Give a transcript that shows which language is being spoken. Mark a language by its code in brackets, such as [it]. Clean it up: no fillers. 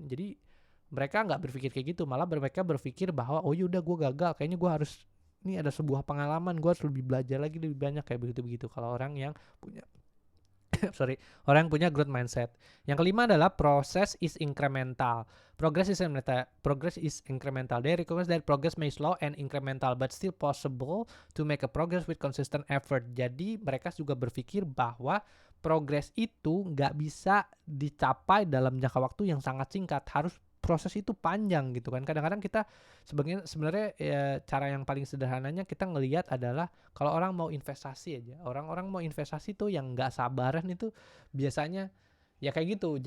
[id] Jadi mereka nggak berpikir kayak gitu, malah mereka berpikir bahwa oh ya udah gue gagal, kayaknya gue harus ini ada sebuah pengalaman, gue harus lebih belajar lagi lebih banyak kayak begitu. Kalau orang yang punya sorry, orang yang punya growth mindset. Yang kelima adalah [en] process is incremental. Progress is incremental. They recognize that progress may slow and incremental, but still possible to make a progress with consistent effort. [id] Jadi mereka juga berpikir bahwa progress itu nggak bisa dicapai dalam jangka waktu yang sangat singkat. Harus proses itu panjang gitu kan. Kadang-kadang kita sebenarnya ya, cara yang paling sederhananya kita ngelihat adalah kalau orang mau investasi aja, orang-orang mau investasi tuh yang nggak sabaran itu biasanya ya kayak gitu.